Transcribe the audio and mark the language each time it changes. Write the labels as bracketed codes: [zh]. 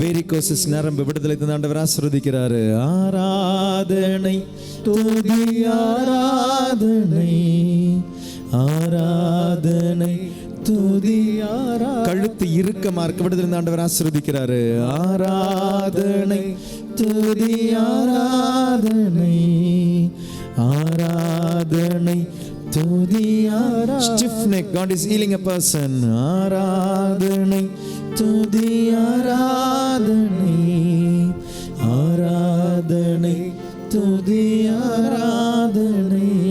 [ta] Varicosis நரம்பு விடுதலை தந்த ஆண்டவர் ஆசீர்வதிக்கிறார். ஆராதனை துதி ஆராதனை, ஆராதனை துதி ஆராதனை. கழுத்து இறுக்கமா இருக்க விடுதலை தந்த ஆண்டவர் ஆசீர்வதிக்கிறார். ஆராதனை துதி ஆராதனை, ஆராதனை துதி ஆராதனை. [en] Stiff neck, God is healing a person. [ta] ஆராதனை துதி ஆராதனை, ஆராதனை துதி ஆராதனை.